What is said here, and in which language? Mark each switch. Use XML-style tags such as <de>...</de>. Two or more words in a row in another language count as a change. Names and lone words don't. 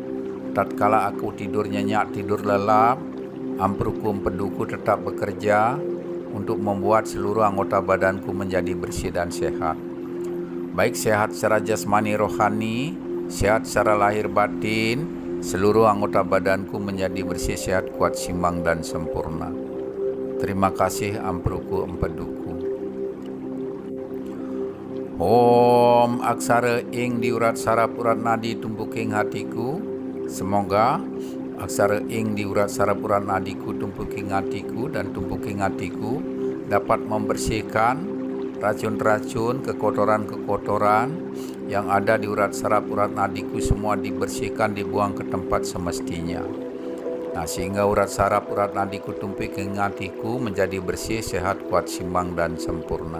<id>Tatkala aku tidur nyenyak, tidur lelap, Ampruku Empeduku tetap bekerja untuk membuat seluruh anggota badanku menjadi bersih dan sehat. Baik sehat secara jasmani rohani, sehat secara lahir batin, seluruh anggota badanku menjadi bersih, sehat, kuat, simbang, dan sempurna. Terima kasih Ampruku Empeduku. Om aksara ing diurat saraf urat nadi tumpuking hatiku. Semoga aksara ing diurat saraf urat nadiku, tumpuking hatiku, dan tumpuking hatiku dapat membersihkan racun-racun, kekotoran-kekotoran yang ada di urat saraf urat nadiku, semua dibersihkan, dibuang ke tempat semestinya. Nah, sehingga urat saraf urat nadiku, tumpuking hatiku menjadi bersih, sehat, kuat, simbang, dan sempurna.</id>